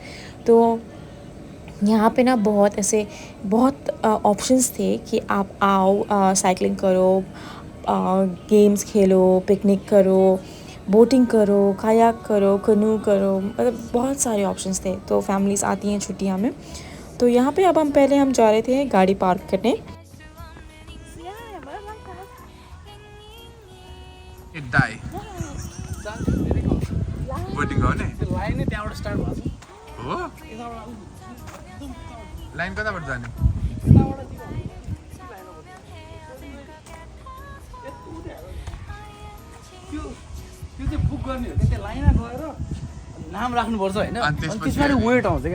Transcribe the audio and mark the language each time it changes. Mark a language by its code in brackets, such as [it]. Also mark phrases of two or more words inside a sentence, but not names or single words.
[hi] तो यहाँ पे ना बहुत ऐसे बहुत ऑप्शंस थे कि आप आओ, साइकिलिंग करो, गेम्स खेलो, पिकनिक करो, बोटिंग करो, कायाक करो, कनू करो, मतलब बहुत सारे ऑप्शंस थे। तो फैमिलीज़ आती हैं छुट्टियाँ में। तो यहाँ पे अब हम जा रहे थे गाड़ी पार्क करने। [ne] बोटिङ गर्ने लाइन त्यहाँबाट स्टार्ट भएको हो। लाइन कताबाट जाने? त्यो चाहिँ बुक गर्ने हो कि त्यो लाइनमा गएर नाम राख्नुपर्छ होइन, अनि त्यसमा वेट आउँछ कि।